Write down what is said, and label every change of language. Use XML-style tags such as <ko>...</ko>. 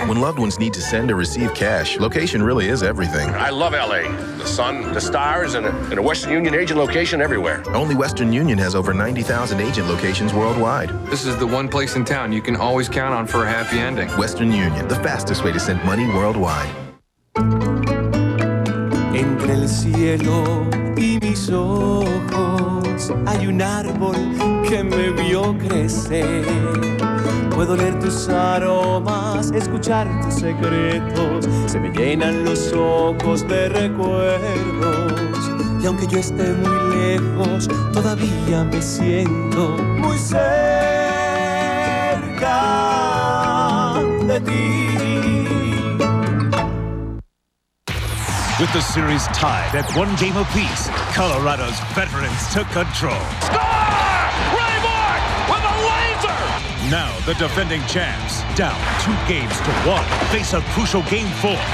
<en>When loved ones need to send or receive cash, location really is everything. I love LA. The sun, the stars, and a Western Union agent location everywhere. Only Western Union has over 90,000 agent locations worldwide. This is the one place in town you can always count on for a happy ending. Western Union, the fastest way to send money worldwide.</en> <es>Entre el cielo y mis ojos hay un árbol que me vio crecer. Puedo leer tus aromas, escuchar tus secretos. Se me llenan los ojos de recuerdos. Y aunque yo esté muy lejos, todavía me siento muy cerca de ti.</es> <en>With the series tied at one game apiece, Colorado's veterans took control. Score! Ray Borg with a laser! Now the defending champs, down 2-1, face a crucial Game 4.</en>